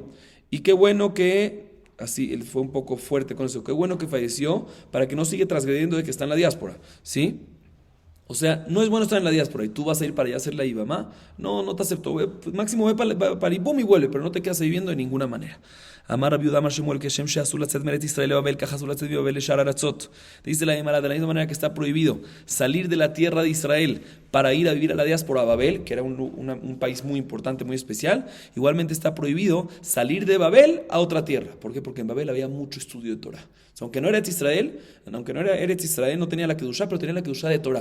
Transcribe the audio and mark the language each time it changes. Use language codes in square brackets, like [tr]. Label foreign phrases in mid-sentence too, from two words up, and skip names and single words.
[es] Y qué bueno que, así, él fue un poco fuerte con eso, qué bueno que falleció para que no siga transgrediendo de que está en la diáspora, ¿sí? O sea, no es bueno estar en la diáspora y tú vas a ir para allá a hacer la Ibamá. No, no te acepto. Pues máximo ve para Ibum y vuelve, pero no te quedas ahí viviendo de ninguna manera. [he] אמר רבי יהודה אמר שמואל כשם שאסור לצאת מארץ ישראל לבבל כך אסור לצאת מבבל לשאר ארצות. [es] Dice la Gemara de la misma manera que está prohibido salir de la tierra de Israel para ir a vivir a la diáspora a Babel, que era un país muy importante, muy especial. Igualmente está prohibido salir de Babel a otra tierra. ¿Por qué? Porque en Babel había mucho estudio de Torah. O sea, aunque no era Eretz Israel, no tenía la Kedushá, pero tenía la Kedushá de Torah.